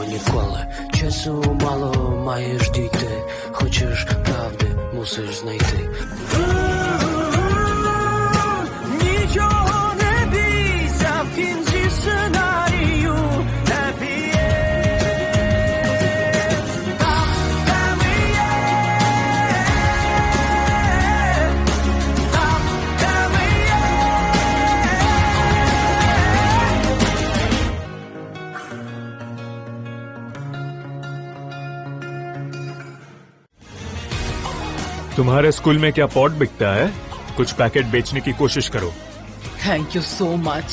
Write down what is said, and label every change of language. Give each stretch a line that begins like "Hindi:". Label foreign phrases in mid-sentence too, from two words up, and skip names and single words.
Ukrainian: відколи часу мало маєш дійти, хочеш правди, мусиш знайти. Нічого не бійся, в кінці сценарію
English: happy end.
Ukrainian: Там, де ми є, там, де ми є.
Hindi: तुम्हारे स्कूल में क्या पॉट बिकता है? कुछ पैकेट बेचने की कोशिश करो।
English: thank you so much.